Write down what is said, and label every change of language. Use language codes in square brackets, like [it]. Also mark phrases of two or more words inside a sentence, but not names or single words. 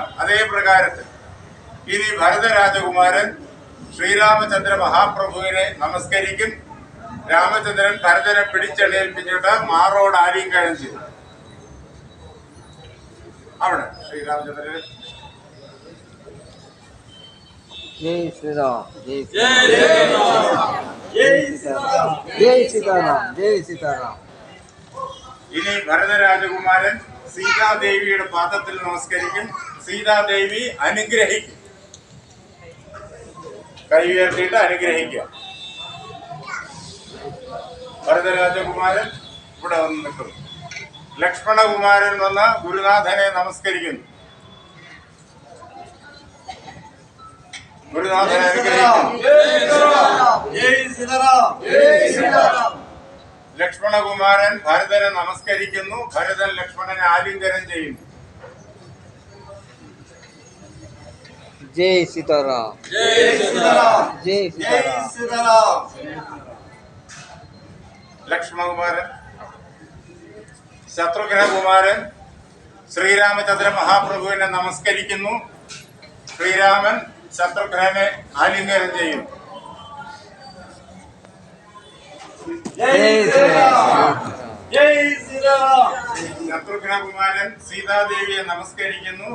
[ml] അതേ പ്രകാരത്തിൽ ഇനി ഭരതരാജകുമാരൻ ശ്രീരാമചന്ദ്ര മഹാപ്രഭുവിനെ നമസ്കരിക്കും. രാമചന്ദ്രൻ ഭരതനെ പിടിച്ചെണീൽപ്പിച്ചിട്ട് മാറോട് ആലിംഗനം ചെയ്തു. അവിടെ ശ്രീരാമചന്ദ്രൻ [hi] जय श्री राम, जय सीताराम, जय सीताराम, जय सीताराम. [ml] ഇനി ഭരതരാജകുമാരൻ സീതാദേവിയുടെ പാദത്തിൽ നമസ്കരിക്കും. സീതാദേവി അനുഗ്രഹിക്കും, കൈ ഉയർത്തിയിട്ട് അനുഗ്രഹിക്കുക. ഭരതരാജകുമാരൻ ഇവിടെ വന്ന് നിൽക്കുന്നു. ലക്ഷ്മണകുമാരൻ വന്ന് ഗുരുനാഥനെ നമസ്കരിക്കുന്നു. ഗുരുനാഥനെ അനുഗ്രഹിക്കുന്നു. ലക്ഷ്മണകുമാരൻ ഭരതനെ നമസ്കരിക്കുന്നു. ഭരതൻ ലക്ഷ്മണനെ ആലിംഗനം ചെയ്യുന്നു. [hi] जय सीताराम, जय सीताराम, जय सीताराम. [ml] ലക്ഷ്മണകുമാരൻ ശത്രുഘ്നകുമാരൻ ശ്രീരാമചന്ദ്ര മഹാപ്രഭുവിനെ നമസ്കരിക്കുന്നു. ശ്രീരാമൻ ശത്രുഘ്നെ ആലിംഗനം ചെയ്യുന്നു. ശത്രുഘ്നകുമാരൻ സീതാദേവിയെ നമസ്കരിക്കുന്നു.